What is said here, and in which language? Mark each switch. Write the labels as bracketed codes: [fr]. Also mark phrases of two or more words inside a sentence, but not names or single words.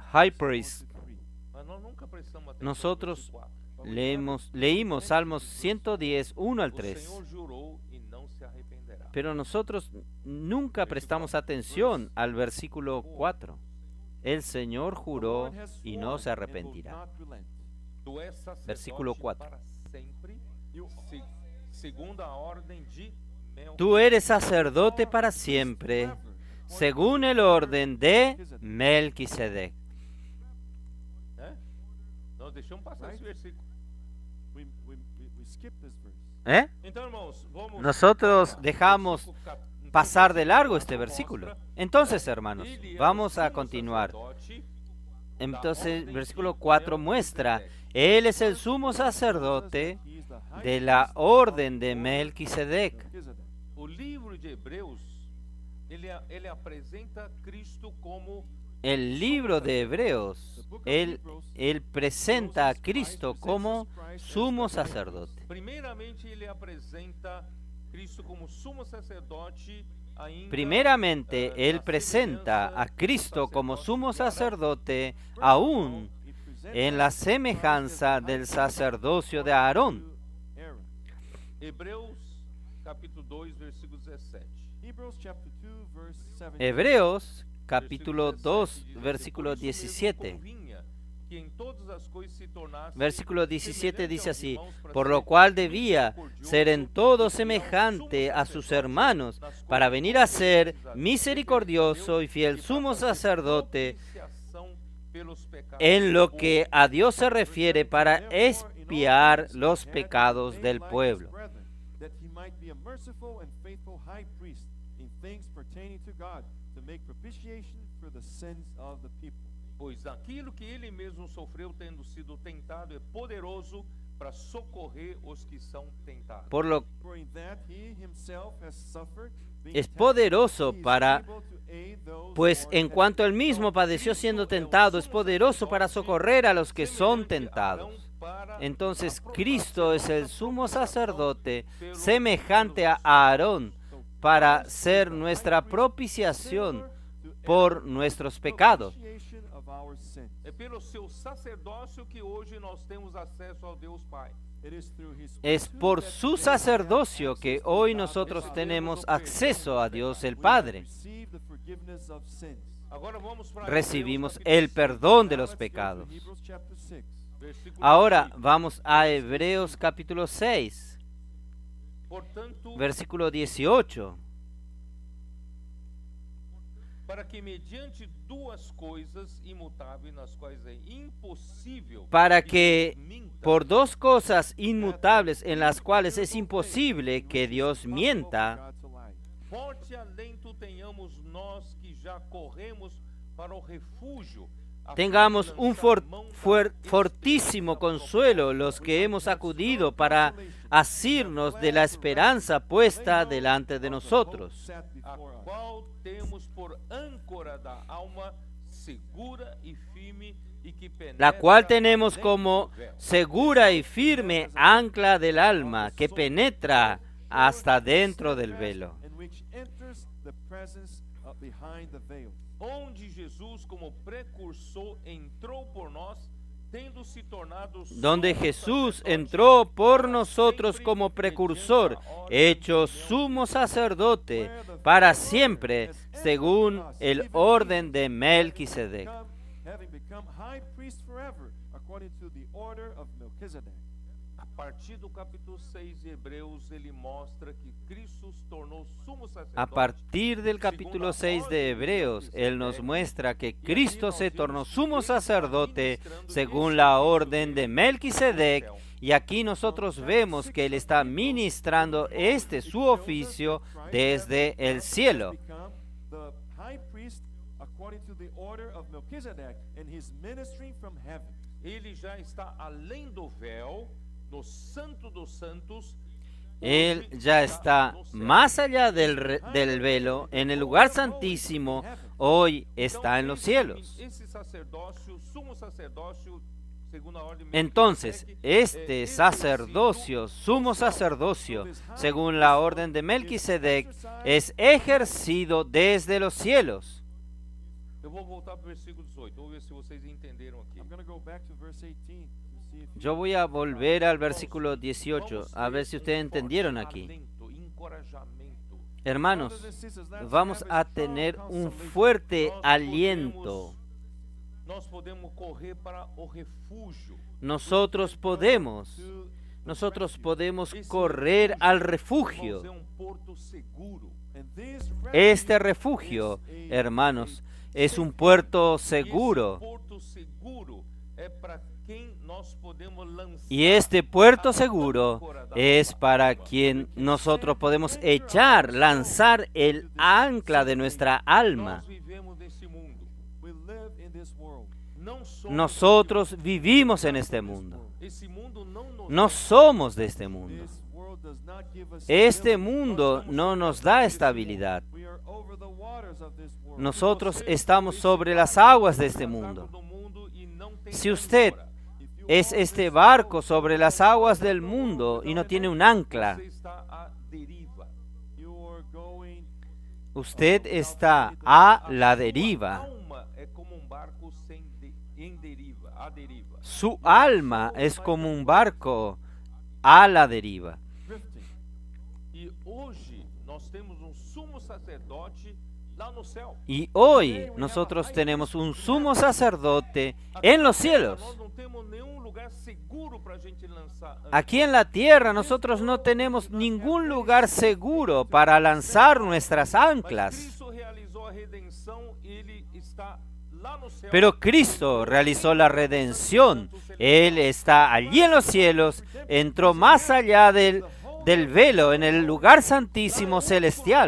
[en] High verses 1 priest. to 3. [pt] Mas nós nunca prestamos atenção [es] Nosotros [pt] no verso 4. [en] But we never [es] Leímos [en] mentioned [es] Salmos [en] the verse [es] 110, 1 al [pt] O 3. Senhor jurou e não se arrependerá. [es] Pero nosotros nunca prestamos atención al versículo 4. El Señor [en] The [es] juró [en] Lord has [es] y no se [en] sworn and will [es] arrepentirá. [en] not relent. [pt] Tu és sacerdote [es] Versículo 4. [pt] para sempre, [en] You [pt] se- segundo a ordem de [es] Tú eres sacerdote para siempre, según el orden de Melquisedec. [pt] Né? Nós deixamos passar esse versículo. [en] we skip this verse. [es] ¿Eh? [pt] Então, irmãos, vamos [es] Nosotros [pt] para [es] dejamos [pt] versículo cap- então, [es] pasar de largo [pt] versículo [es] este [pt] 4 [es] versículo. [pt] mostra, [es] Entonces, hermanos, [pt] ele é o [es] vamos a [pt] sumo [es] continuar. [pt] sacerdote da [es] Entonces, [pt] ordem [es] versículo [pt] de [es] 4 muestra, [pt] Melquisedec. [es] Él es el sumo sacerdote [en] He is the high [es] de la [en] priest [es] orden de [en] of [es] Melquisedec. [en] Melchizedek. [pt] O livro de Hebreus, ele apresenta Cristo como [es] El libro de Hebreos, él presenta a Cristo como sumo sacerdote. [pt] primeiramente ele apresenta Cristo como sumo sacerdote ainda [es] Primeramente, [pt] na [es] Él presenta [pt] semelhança [es] a Cristo [pt] do [es] como [pt] sacerdote [es] sumo [pt] de Arão. [es] sacerdote [en] First of [es] aún [en] all, he presents [es] en la [en] Christ as [es] semejanza [en] the [es] del [en] high priest [es] sacerdocio de [en] according [es] Aarón. [en] to Aaron. [pt] Hebreus capítulo 2, versículo 17. [en] Hebrews chapter 2 verse 17. [es] Hebreos capítulo [pt] Versículo [es] 2, [pt] 17 diz assim, [es] versículo [pt] "Por isso mesmo [es] 17. [pt] convinha que em todas as coisas se tornasse [es] Versículo 17 [pt] semelhante [es] dice [pt] aos [es] así, [pt] irmãos para [es] por [pt] ser [es] lo cual debía [pt] misericordioso [es] ser en todo y fiel semejante [pt] sumo [es] a sus [pt] sacerdote [es] hermanos, [pt] nas [es] para [pt] coisas [es] venir a ser [pt] precisas, [es] misericordioso y fiel [pt] e [es] sumo [pt] para fazer [es] sacerdote [pt] propiciação pelos pecados [es] en [pt] do [es] lo [pt] povo". [es] que a Dios se refiere para [en] Therefore, in all [es] expiar [en] things, [es] los [en] he had to be [es] pecados [en] made [es] del [en] like his [es] pueblo. [en] brethren, that he might be a merciful and faithful high priest in things pertaining to God, to make propitiation for the sins of the people. [pt] Pois aquilo que ele mesmo sofreu tendo sido tentado é poderoso para socorrer os que são tentados. [es] Por lo [en] For in that he himself has suffered, being [es] es [en] tempted, [es] poderoso [en] he is [es] para, [en] able to aid those [es] pues [en] who are [es] en cuanto él [en] tempted. [es] mismo padeció siendo tentado, es poderoso para socorrer a los que son tentados. Entonces Cristo es el sumo sacerdote semejante a Aarón para ser nuestra propiciación por nuestros pecados. [en] Propitiation of our sins. [pt] É pelo seu sacerdócio que hoje nós temos acesso ao Deus Pai. [en] It is through his [es] Es por su sacerdocio que hoy nosotros tenemos acceso a Dios el Padre. [en] receive the forgiveness of sins. [pt] Agora vamos para [es] Recibimos el perdón de los pecados. [en] Hebrews chapter 6. [pt] versículo [es] Ahora [pt] 18. [es] vamos a Hebreos capítulo 6, [pt] Portanto, [es] versículo 18. [pt] para que mediante duas coisas imutáveis, nas quais é impossível [es] Para que [pt] que Deus minta, [es] por dos cosas inmutables en las cuales es imposible que Dios mienta, [en] God to lie. [pt] forte alento tenhamos nós que já corremos para o refúgio, a fim de [es] tengamos un [pt] lançar mão da [es] fortísimo [pt] esperança [es] consuelo los que hemos acudido para asirnos de la esperanza puesta delante de nosotros, [en] Set [pt] a [en] before us. [pt] qual temos por âncora da alma segura e firme e que penetra [es] la cual tenemos [pt] além [es] como [pt] do véu. [es] segura y firme ancla del alma que penetra hasta dentro del velo, [en] And which enters the presence of behind the veil. [pt] Onde Jesus como precursor entrou por nós, tendo se tornado [es] donde [pt] sumo [es] Jesús [pt] sacerdote [es] entró por [pt] para [es] nosotros [pt] sempre, [es] como [pt] mediante [es] precursor, [pt] a ordem [es] hecho [pt] de [es] sumo sacerdote para siempre, según el orden de Melquisedec. [en] Having become high priest forever, according to the order of Melchizedek. [pt] A partir do capítulo 6 de Hebreus, ele mostra que Cristo se tornou sumo sacerdote. [es] A partir del capítulo 6 de Hebreos, Él nos muestra que Cristo se tornó sumo sacerdote según la orden de Melquisedec, y aquí nosotros vemos que Él está ministrando su oficio desde el cielo. [en] Become the high priest according to the order of Melchizedek, and his ministry from heaven. [pt] Ele já está além do véu, no santo dos santos. [es] Él [pt] Hoje [es] ya está [pt] no céu. [es] más allá del velo, en el lugar santísimo, hoy está en los cielos. [pt] Esse sacerdócio, sumo sacerdócio, segundo a ordem de [es] Entonces, [pt] Melquisedec, [es] este sacerdocio, sumo sacerdocio, según la orden de Melquisedec, es ejercido desde los cielos. [pt] Eu vou voltar para o versículo 18. Vou ver se vocês entenderam aqui. [en] I'm going to go back to verse 18 to see if [es] Yo voy a volver al versículo 18, a ver si ustedes entendieron aquí. [pt] Alento, encorajamento. [es] Hermanos, [en] Brothers and sisters, let's [es] vamos [en] have a [es] a [en] strong [es] tener un [en] consolation. [es] fuerte aliento. [pt] Nós podemos correr para o refúgio. [es] Nosotros podemos correr al refugio. [pt] Irmãos, é um porto seguro. [en] And this [es] Este refugio, hermanos, es un puerto [pt] Esse [es] seguro. [pt] porto seguro é para quem nós podemos lançar. [es] Y este puerto [pt] a [es] seguro [pt] âncora da [es] es [pt] nossa [es] para [pt] alma. [es] quien nosotros podemos echar, lanzar el ancla de nuestra alma. [pt] Nós vivemos nesse mundo. [en] we live in this world. [pt] Não somos [es] Nosotros vivimos en este mundo. [pt] Esse mundo não nos [es] No somos de este mundo. [en] This world does not give us [es] Este [en] stability. [es] mundo no nos da estabilidad. [en] We are over the waters of this world. [es] Nosotros estamos sobre las aguas de este [pt] barco [es] mundo. [pt] do mundo e não tem [es] Si usted [pt] âncora. [en] If you [es] es [en] own [es] este [en] this [es] barco [en] boat, [es] sobre las aguas del mundo y no tiene un ancla, [pt] Você está à deriva. [en] you are going [es] usted está a la [pt] Sua [es] deriva. [pt] alma é como barco em deriva, à deriva. [es] Su alma es como un barco a la deriva. [en] drifting. [pt] E hoje nós temos sumo sacerdote lá no céu. [es] Y hoy nosotros tenemos un sumo sacerdote en los cielos. [pt] Nós não temos nenhum lugar seguro para a gente lançar. [es] Aquí en la tierra nosotros no tenemos ningún lugar seguro para lanzar nuestras [pt] Mas [es] anclas. [pt] Cristo realizou a redenção, ele está lá no céu. [es] Pero Cristo realizó la redención. Él está allí en los cielos, entró más allá del velo, en el lugar santísimo celestial.